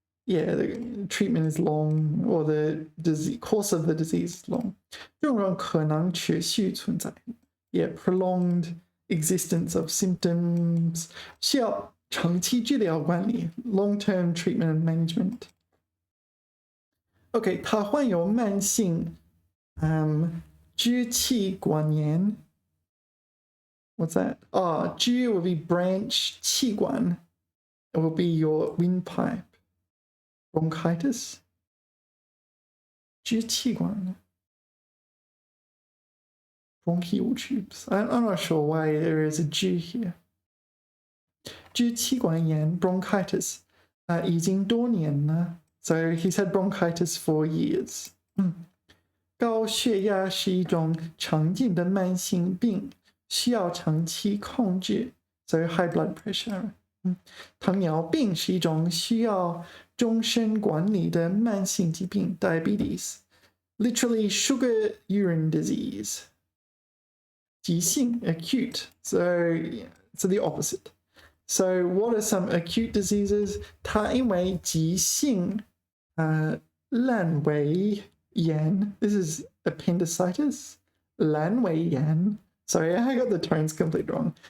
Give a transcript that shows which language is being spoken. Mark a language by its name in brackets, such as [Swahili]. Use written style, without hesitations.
[English] Yeah, the treatment is long, or the course of the disease is long. [Chinese] 症状可能持续存在. [English] Yeah, prolonged existence of symptoms. [Chinese] 需要长期治疗管理 [English] long-term treatment and management. [Chinese] Okay, 他患有慢性支气管炎. [English] What's that? Oh, 支 will be branch, 气管 it will be your windpipe. Bronchitis? 支气管 bronchial tubes. I'm not sure why there is a G here. 支气管炎 bronchitis [Chinese] 已经多年了 [English] So he's had bronchitis for years. [Chinese] 高血压是一种常见的慢性病，需要长期控制。 [English] So high blood pressure. [Chinese] 糖尿病是一种需要终身管理的慢性疾病 diabetes. [English] Literally sugar urine disease. 急性 acute. So the opposite. So what are some acute diseases? [Chinese] 它因为急性阑尾炎 [English] This is appendicitis. 阑尾炎 Sorry, I got the tones completely wrong.